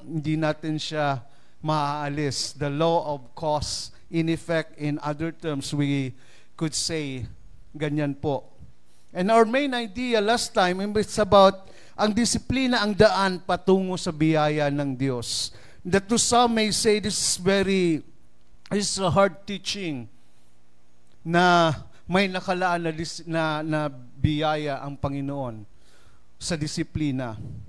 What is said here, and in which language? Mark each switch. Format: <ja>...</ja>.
<tl>Hindi natin siya maaalis.</tl> <en>The law of cause in effect, in other terms, we could say, ganyan po.</en> <tl>And our main idea last time, it's about ang disiplina, ang daan patungo sa biyaya ng Diyos.</tl> <en>That to some may say this is a hard teaching na may nakalaan na biyaya ang Panginoon sa disiplina.</en>